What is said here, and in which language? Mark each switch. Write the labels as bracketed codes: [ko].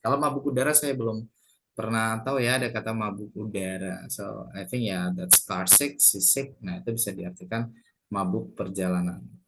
[id] Kalau mabuk udara saya belum pernah tahu ya ada kata mabuk udara. [en] So, I think ya that's car sick, sea sick. [id] Nah, itu bisa diartikan mabuk perjalanan.